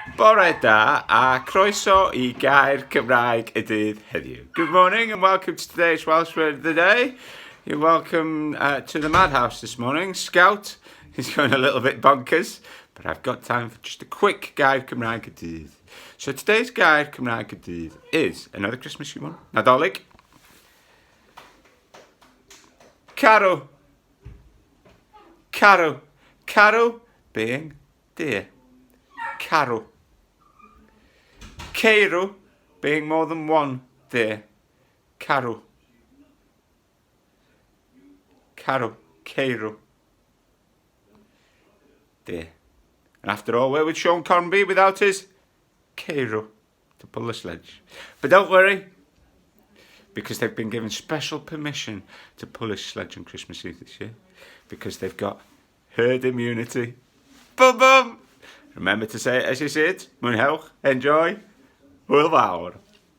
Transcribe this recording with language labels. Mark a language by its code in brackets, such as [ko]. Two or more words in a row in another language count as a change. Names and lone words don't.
[cy] Bore da a croeso I Gair Cymraeg y Dydd Heddiw. [en] Good morning and welcome to today's Welsh word of the day. You're welcome to the madhouse this morning. Scout is going a little bit bonkers, but I've got time for just a quick Gair Cymraeg y Dydd. So today's Gair Cymraeg y Dydd is another Christmassy one. [cy] Nadolig. Carw. [en] Carw. Carw being deer. [cy] Carw. [en] Ceirw being more than one deer. [cy] Carw. Carw. Ceirw. [en] Deer. And after all, where would Sean Conn be without his Ceirw to pull the sledge? But don't worry, because they've been given special permission to pull his sledge on Christmas Eve this year, because they've got herd immunity. Boom, boom! Remember to say it as you see it. [cy] Mwynhewch, enjoy, hwyl fawr.